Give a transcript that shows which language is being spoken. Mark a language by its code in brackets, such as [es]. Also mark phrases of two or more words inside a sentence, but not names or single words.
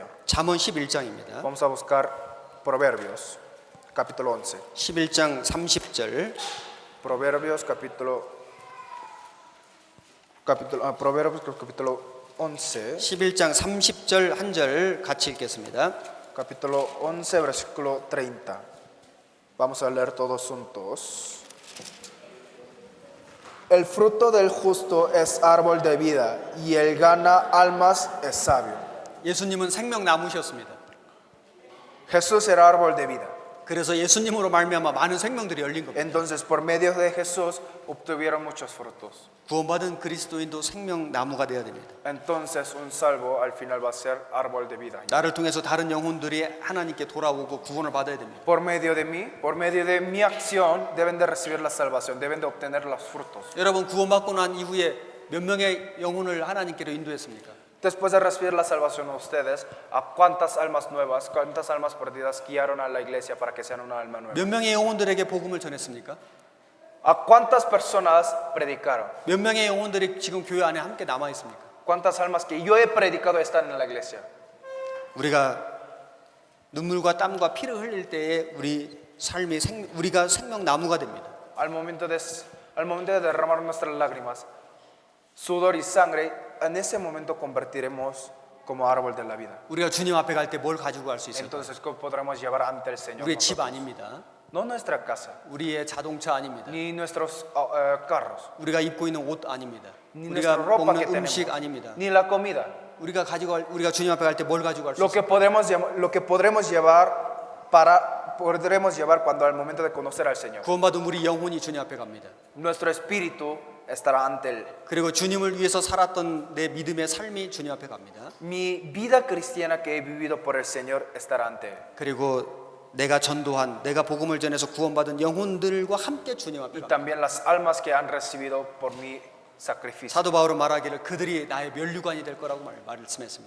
[ko] 잠언 11장입니다. [es] Vamos a buscar Proverbios, capítulo 11. [ko] 11장 30절. [es] Proverbios, capítulo 11. [ko] 11장 30절 한 절 같이 읽겠습니다. [es] Capítulo 11, versículo 30. Vamos a leer todos juntos. El fruto del justo es árbol de vida y el gana almas es sabio. [ko] 예수님은 생명나무셨습니다. [es] Jesús era árbol de vida. [ko] 그래서 예수님으로 말미암아 많은 생명들이 열린 겁니다. [es] Entonces, por medio de Jesús obtuvieron muchos frutos. [ko] 구원받은 그리스도인도 생명나무가 되어야 됩니다. [es] Entonces, un salvo al final va a ser árbol de vida. [ko] 나를 통해서 다른 영혼들이 하나님께 돌아오고 구원을 받아야 됩니다. [es] Por medio de mi acción, deben de recibir la salvación, deben de obtener los frutos. [ko] 여러분 구원받고 난 이후에 몇 명의 영혼을 하나님께로 인도했습니까? [es] Después de recibir la salvación a ustedes, ¿a cuántas almas nuevas, cuántas almas perdidas guiaron a la iglesia para que sean una alma nueva? [ko] 몇 명의 영혼들에게 복음을 전했습니까? [es] ¿A cuántas personas predicaron? [ko] 몇 명의 영혼들이 지금 교회 안에 함께 남아 있습니까? [es] ¿Cuántas almas que yo he predicado están en la iglesia? [ko] 우리가 눈물과 땀과 피를 흘릴 때에 우리가 생명나무가 됩니다. [es] Al momento de derramar nuestras lágrimas, sudor y sangre, en ese momento convertiremos como árbol de la vida. [ko] 우리가 주님 앞에 갈 때 뭘 가지고 갈 수 있을까요? [es] Entonces, ¿cómo podremos llevar ante el Señor? [ko] 우리의 집 [es] nosotros? [ko] 아닙니다. [es] No nuestra casa, [ko] 우리의 자동차 아닙니다. [es] ni nuestros carros, [ko] 우리가 입고 있는 옷 아닙니다. [es] ni [ko] 우리가 [es] nuestra ropa que [ko] 먹는 [es] tenemos, [ko] 음식 아닙니다. [es] ni la comida. [ko] 우리가 주님 앞에 갈 때 뭘 가지고 갈 수 [es] Lo que podremos llevar cuando al momento de conocer al Señor. [ko] 구원받은 우리 영혼이 주님 앞에 갑니다. [es] Nuestro espíritu estará ante Él. [ko] 그리고 주님을 위해서 살았던 내 믿음의 삶이 주님 앞에 갑니다. [es] Mi vida cristiana que he vivido por el Señor estará ante Él. [ko] 그리고 내가 전도한, 내가 복음을 전해서 구원받은 영혼들과 함께 주님 앞에 [es] Y [ko] 갑니다. [es] también las almas que han recibido por mi sacrificio. [ko] 사도 바울은 말하기를 그들이 나의 면류관이 될 거라고 말씀했습니다.